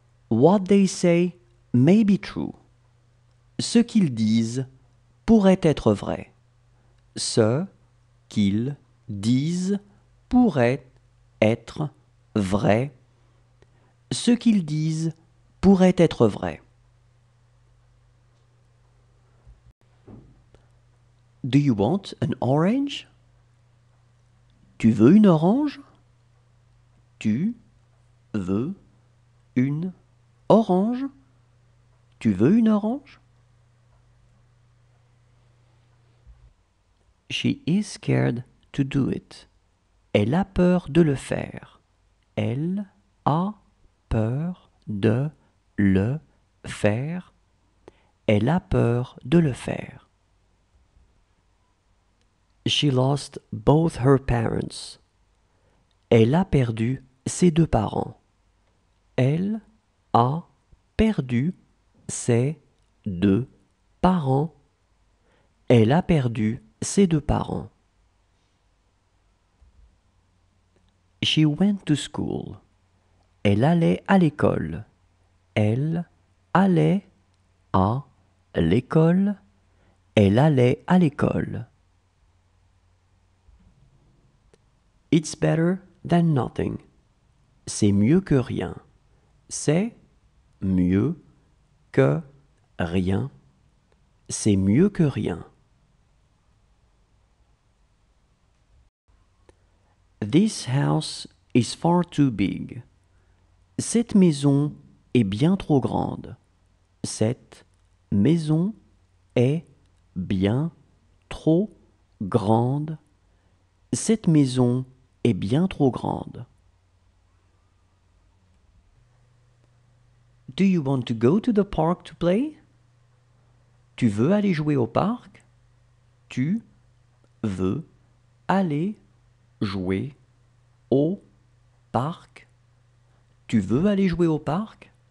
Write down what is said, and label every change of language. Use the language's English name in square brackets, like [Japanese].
[English] What they say may be true. [French] Ce qu'ils disent pourrait être vrai. Ce qu'ils disent pourrait être vrai. Ce qu'ils disent pourrait être vrai. [English] Do you want an orange? [French] Tu veux une orange? Tu veux une orange? Tu veux une orange? [English] She is scared to do it. [French] Elle a peur de le faire. Elle a peur de le faire. Elle a peur de le faire. [English] She lost both her parents. [French] Elle a perdu ses deux parents. Elle a perdu ses deux parents. Elle a perdu ses deux parents. [English] She went to school. [French] Elle allait à l'école. Elle allait à l'école. Elle allait à l'école. [English] It's better than nothing. [French] C'est mieux que rien. C'est mieux que rien. C'est mieux que rien. [English] This house is far too big. [French] Cette maison est bien trop grande. Cette maison est bien trop grande. Cette maison est bien trop grande. [English] Do you want to go to the park to play? [French] Tu veux aller jouer au parc? Tu veux aller jouer au parc? Tu veux aller jouer au parc?